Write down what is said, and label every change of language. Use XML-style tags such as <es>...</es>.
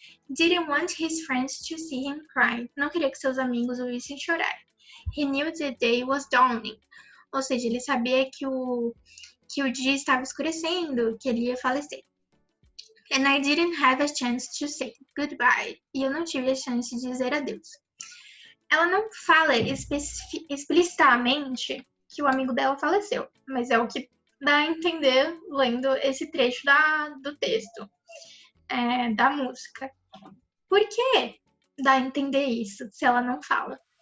<en>Didn't want his friends to see him cry.</en> <pt>Não queria que seus amigos o vissem chorar.</pt> <en>He knew the day was dawning.</en> <pt>Ou seja, ele sabia que o dia estava escurecendo, que ele ia falecer.</pt> <en>And I didn't have a chance to say goodbye.</en> <pt>E eu não tive a chance de dizer adeus. Ela não fala explicitamente que o amigo dela faleceu, mas é o que dá a entender lendo esse trecho do texto, da música. Por que dá a entender isso se ela não fala?</pt>